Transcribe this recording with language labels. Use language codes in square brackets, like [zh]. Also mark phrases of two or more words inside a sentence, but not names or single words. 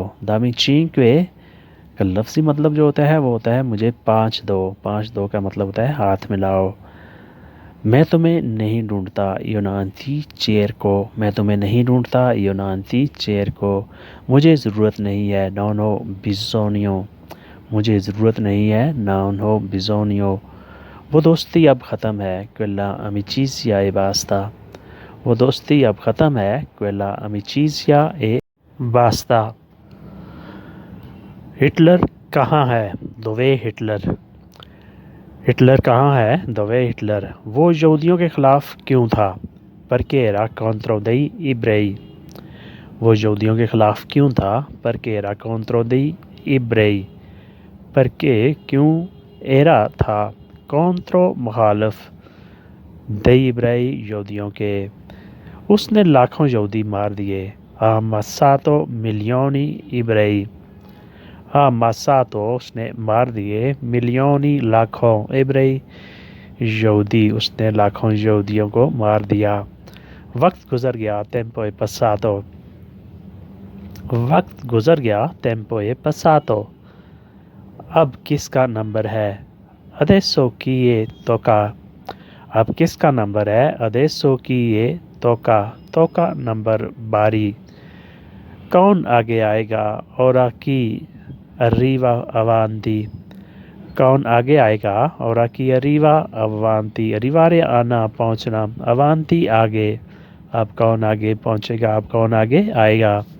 [ur] dammi 5 کا لفظی مطلب جو ہوتا ہے وہ ہوتا ہے مجھے 5 دو. 5 دو کا مطلب ہوتا ہے ہاتھ ملاؤ. میں تمہیں نہیں ڈھونڈتا [it] io non ti cerco. [ur] میں تمہیں نہیں ڈھونڈتا [it] io non ti cerco. [ur] مجھے ضرورت نہیں ہے [it] non ho bisogno. [ur] مجھے ضرورت نہیں ہے [it] non ho bisogno. [ur] وہ دوستی اب ختم ہے [it] quella amicizia e basta. [ur] وہ دوستی اب ختم ہے [it] quella amicizia e basta. [ur] ہٹلر کہاں ہے dov'è ہٹلر. ہٹلر کہاں ہے dov'è ہٹلر. وہ یہودیوں کے خلاف کیوں تھا [it] perché era contro dei ebrei. [ur] وہ یہودیوں کے خلاف کیوں تھا [it] perché era contro dei ebrei. [ur] perché کیوں era تھا contro مخالف [it] dei ebrei [ur] یہودیوں کے. اس نے لاکھوں یہودی مار دیے [it] ha ammazzato milioni ebrei. ha ammazzato [ur] اس نے مار دیے milioni لاکھوں ebrei یہودی. اس نے لاکھوں یہودیوں کو مار دیا. وقت گزر گیا [it] tempo è passato. [ur] وقت گزر گیا [it] tempo è passato. [ur] اب کس کا نمبر ہے [it] adesso chi è tocca. [ur] اب کس کا نمبر ہے [it] adesso chi è tocca. [ur] tocca نمبر باری. کون آگے آئے گا [it] ora chi arriva avanti. [ur] کون آگے آئے گا [it] ora chi arriva avanti. [ur] arrivare آنا پہنچنا avanti آگے. اب کون آگے پہنچے گا اب کون آگے آئے گا.